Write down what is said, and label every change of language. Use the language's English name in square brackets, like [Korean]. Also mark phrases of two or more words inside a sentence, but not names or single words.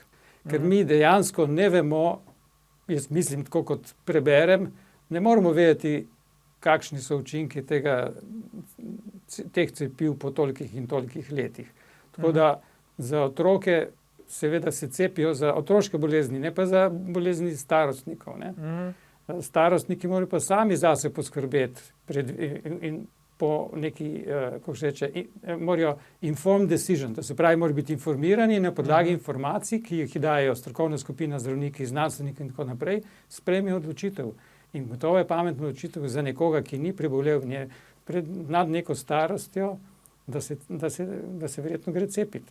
[Slovenian] Ker mi dejansko ne vemo, jaz mislim, tako kot preberem, ne moremo vedeti, kakšni so učinki teh cepiv po tolikih in tolikih letih. Tako da za otroke seveda se cepijo za otroške bolezni, ne pa za bolezni starostnikov. Ne. Starostniki morajo pa sami zase poskrbeti in po neki, kako se reče, morajo [English] informed decision, [Slovenian] to se pravi, morajo biti informirani na podlagi informacij, ki jih dajejo strokovna skupina, zdravniki, znanstveniki in tako naprej, sprejmejo odločitev. In gotovo je pametna odločitev za nekoga, ki ni prebolel nad neko starostjo, da se verjetno gre cepiti.